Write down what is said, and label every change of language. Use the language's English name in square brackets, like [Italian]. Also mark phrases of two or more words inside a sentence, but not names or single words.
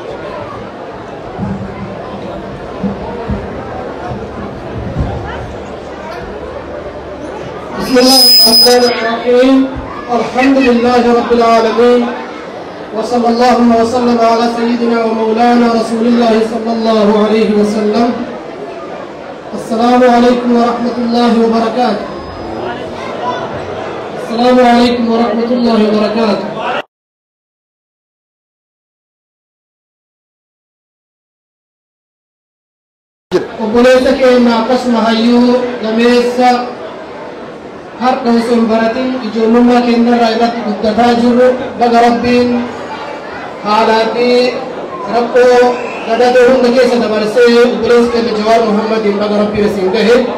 [Arabic] بسم الله الرحمن الرحيم الحمد لله رب العالمين وصلى الله وسلم على سيدنا ومولانا رسول الله صلى الله عليه وسلم. السلام عليكم ورحمة الله وبركاته. السلام عليكم ورحمة الله وبركاته. [Oromo] obboleessa keenya akkasuma hayyuu gameessa har'a osoo hin baratin ijoollummaa keenyarraa irratti guddataa jirru baga rabbiin haalaa fi rakkoo gadadoo hunda keessa dabarsee obboleessa keenya Jawaar Muhammadiin baga rabbiin isin gahe.